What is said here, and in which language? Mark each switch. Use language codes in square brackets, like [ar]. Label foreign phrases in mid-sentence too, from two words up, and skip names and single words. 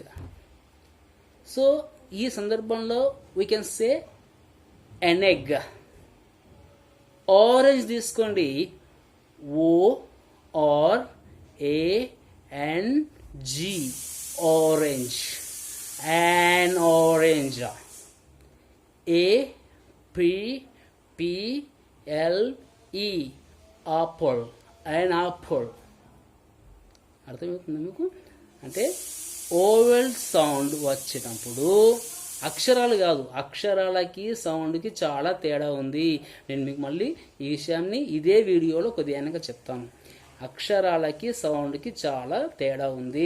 [en] సో [te] ఈ సందర్భంలో [en] we can say an egg. [te] ఆరెంజ్ తీసుకోండి, ORANG, ఆరెంజ్. [en] An orange. APPLE, apple, an apple. [te] అర్థమవుతుంది మీకు? అంటే [en] vowel sound [te] వచ్చేటప్పుడు అక్షరాలు కాదు, అక్షరాలకి సౌండ్కి చాలా తేడా ఉంది. నేను మీకు మళ్ళీ ఈ విషయాన్ని ఇదే వీడియోలో కొద్దిగా వెనక చెప్తాను. అక్షరాలకి సౌండ్కి చాలా తేడా ఉంది.